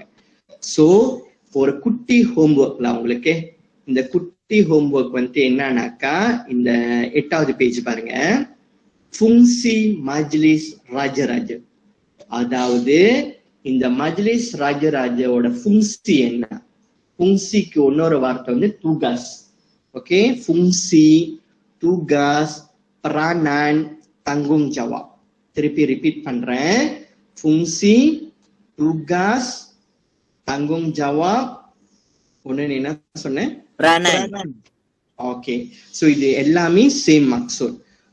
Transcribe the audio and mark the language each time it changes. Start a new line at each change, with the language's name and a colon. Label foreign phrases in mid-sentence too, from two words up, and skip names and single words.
Tamil: சோ ஒரு குட்டி ஹோம்ஒர்க்ல அவங்களுக்கு இந்த குட்டி ஹோம்ஒர்க் வந்துட்டு என்னன்னாக்கா, இந்த 8வது பேஜ் பாருங்க. ஃபுங்சி மஜ்லிஸ் ராஜராஜ, அதாவது இந்த மஜ்லிஸ் ராஜராஜோட ஃபுங்சி என்ன, ஃபுங்சிக்கு இன்னொரு வார்த்தை வந்து தூகாஸ். ஓகே, ஃபுங்சி,
Malay: tugas, peranan, tanggung jawab.
Tamil: திருப்பி ரிப்பீட் பண்றேன்.
Malay: fungsi, tugas, tanggung jawab.
Tamil: ஒன்னு என்ன சொன்னேன்? peranan. ஓகே, சோ இது எல்லாமே சேம் மக்சூத்.